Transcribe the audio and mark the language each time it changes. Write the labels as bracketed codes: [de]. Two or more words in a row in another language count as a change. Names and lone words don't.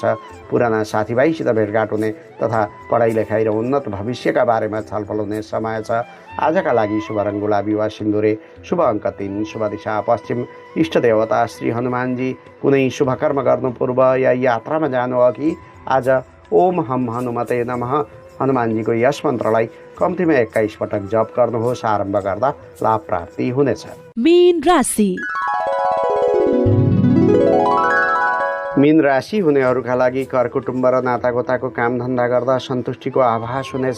[ne] पुराना साथीभाइसित भेटघाट हुने तथा पढाइ लेखाइ र उन्नत भविष्यका बारेमा छलफल हुने समय छ। आजका लागि शुभ रङ गुलाबी वा सिन्दुरे, शुभ अङ्क 3, शुभ दिशा पश्चिम। इष्ट देवता श्री हनुमानजी। कुनै शुभकर्म गर्नु पूर्व या यात्रामा जानु अघि आज [sa] ओम हम हनुमते नमः [ne] हनुमानजीको यस मन्त्रलाई कम्तीमा 21 पटक जप गर्नुहोस्। आरम्भ गर्दा लाभ प्राप्ति हुनेछ। मीन राशि। मीन राशि हुनेहरूका लागि कर कुटुम्ब र नातागोताको कामधन्दा गर्दा सन्तुष्टिको आभास हुनेछ।